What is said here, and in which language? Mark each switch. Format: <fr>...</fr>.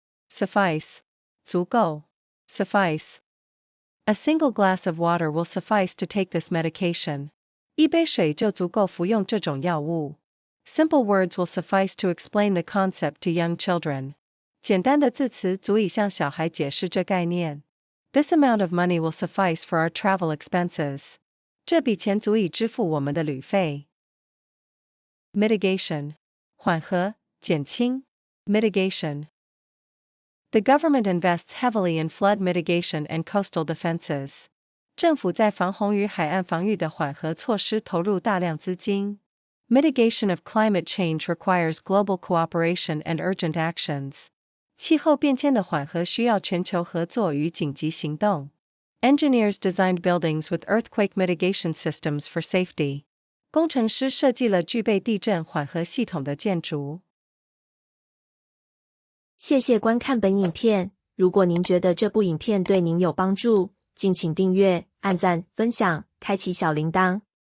<en>Suffice. 足够。Suffice. A single glass of water will suffice to take this medication.</en> <zh>一杯水就足够服用这种药物。</zh> <en>Simple words will suffice to explain the concept to young children.</en> <zh>简单的字词足以向小孩解释这概念。</zh> <en>This amount of money will suffice for our travel expenses.</en> <zh>这笔钱足以支付我们的旅费。</zh> <en>Mitigation.</en> <zh>缓和，减轻。</zh> <en>Mitigation. The government invests heavily in flood mitigation and coastal defenses.</en> <zh>政府在防洪与海岸防御的缓和措施投入大量资金。</zh> <en>Mitigation of climate change requires global cooperation and urgent actions.</en> <zh>气候变迁的缓和需要全球合作与紧急行动。</zh> <en>Engineers designed buildings with earthquake mitigation systems for safety.</en> <zh>工程师设计了具备地震缓和系统的建筑。谢谢观看本影片，如果您觉得这部影片对您有帮助，敬请订阅、按赞、分享、开启小铃铛。</zh>